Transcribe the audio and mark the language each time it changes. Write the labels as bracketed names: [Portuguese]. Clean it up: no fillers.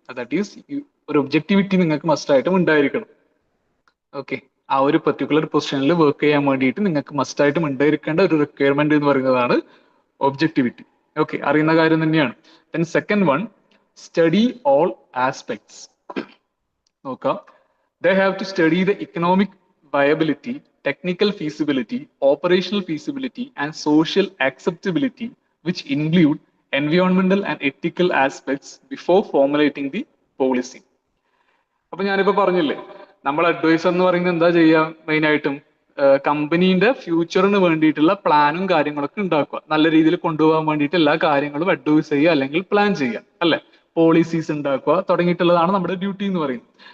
[Malayalam] That is ഒരു objectivity നിങ്ങൾക്ക് must ആയിട്ടും ഉണ്ടായിരിക്കണം. ഓക്കെ, ആ ഒരു പെർട്ടിക്കുലർ പൊസിഷനിൽ വർക്ക് ചെയ്യാൻ വേണ്ടിയിട്ട് നിങ്ങൾക്ക് മസ്റ്റ് ആയിട്ടും ഉണ്ടായിരിക്കേണ്ട ഒരു റിക്വയർമെന്റ് എന്ന് പറയുന്നതാണ് ഒബ്ജക്ടിവിറ്റി. ഓക്കെ, അറിയുന്ന കാര്യം തന്നെയാണ്. Then second one, [English] Study all aspects. നോക്കാം, they have to study the economic viability, technical feasibility, operational feasibility, and social acceptability, which include environmental and ethical aspects before formulating the policy. [Malayalam] അപ്പൊ ഞാനിപ്പോ പറഞ്ഞില്ലേ, നമ്മൾ adviser എന്ന് പറയുന്നത് എന്താ ചെയ്യുക, main ആയിട്ടും കമ്പനീന്റെ ഫ്യൂച്ചറിന് വേണ്ടിയിട്ടുള്ള പ്ലാനും കാര്യങ്ങളൊക്കെ ഉണ്ടാക്കുക, നല്ല രീതിയിൽ കൊണ്ടുപോകാൻ വേണ്ടിയിട്ട് എല്ലാ കാര്യങ്ങളും അഡ്വൈസ് ചെയ്യുക അല്ലെങ്കിൽ പ്ലാൻ ചെയ്യുക, അല്ലെ, പോളിസീസ് ഉണ്ടാക്കുക തുടങ്ങിയിട്ടുള്ളതാണ് നമ്മുടെ ഡ്യൂട്ടി എന്ന് പറയുന്നത്.